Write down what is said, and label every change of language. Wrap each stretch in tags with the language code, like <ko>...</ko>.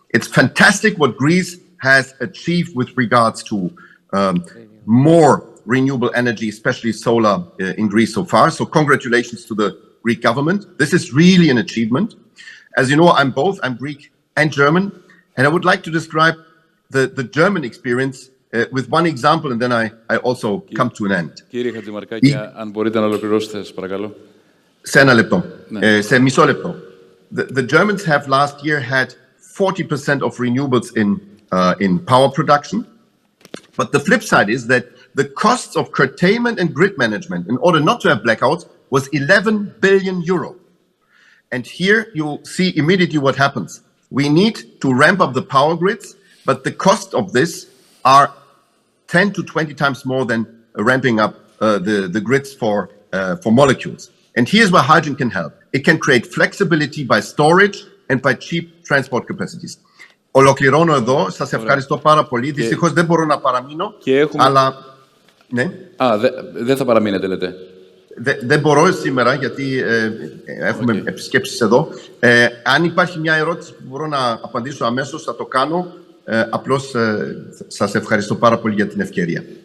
<en>It's fantastic what Greece has achieved with regards to more renewable energy, especially solar in Greece so far. So congratulations to the Greek government. This is really an achievement. As you know, I'm Greek and German, and I would like to describe the German experience with one example, and then I also come to an end.</en> <el>Κύριε Χατζημαρκάκη, αν μπορείτε να ολοκληρώσετε, σας παρακαλώ. Σε ένα λεπτό, σε μισό λεπτό.</el> <en>The Germans have last year had 40% of renewables in power production. But the flip side is that the costs of curtailment and grid management in order not to have blackouts was 11 billion euro. And here you see immediately what happens. We need to ramp up the power grids, but the cost of this are 10 to 20 times more than ramping up the grids for molecules. And here's where hydrogen can help. It can create flexibility by storage and by cheap transport capacities.</en> <el>Ολοκληρώνω εδώ. Σας ευχαριστώ πάρα πολύ. Δυστυχώς δεν μπορώ να παραμείνω. Αλλά... Ναι. Δεν θα παραμείνετε, λέτε. Δεν μπορώ σήμερα γιατί έχουμε επισκέψεις εδώ. Αν υπάρχει μια ερώτηση που μπορώ να απαντήσω αμέσως, θα το κάνω. Απλώς σας ευχαριστώ πάρα πολύ για την ευκαιρία.</el>